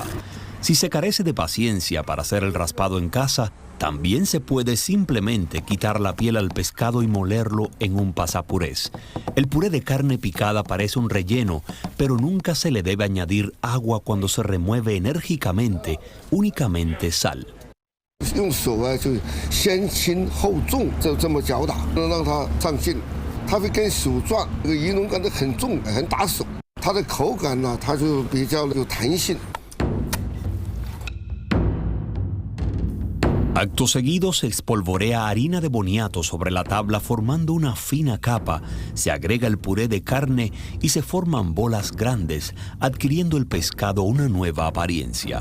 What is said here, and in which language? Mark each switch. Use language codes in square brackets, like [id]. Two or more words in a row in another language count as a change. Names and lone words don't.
[es] Si se carece de paciencia para hacer el raspado en casa, también se puede simplemente quitar la piel al pescado y molerlo en un pasapurés. El puré de carne picada parece un relleno, pero nunca se le debe añadir agua cuando se remueve enérgicamente, únicamente sal. [zh] 用手啊，就先轻后重，这么搅打，让它上劲，它会跟手抓，这个鱼龙感觉很重，很打手。它的口感呢，它就比较有弹性。 [es] Acto seguido se espolvorea harina de boniato sobre la tabla formando una fina capa, se agrega el puré de carne y se forman bolas grandes, adquiriendo el pescado una nueva apariencia.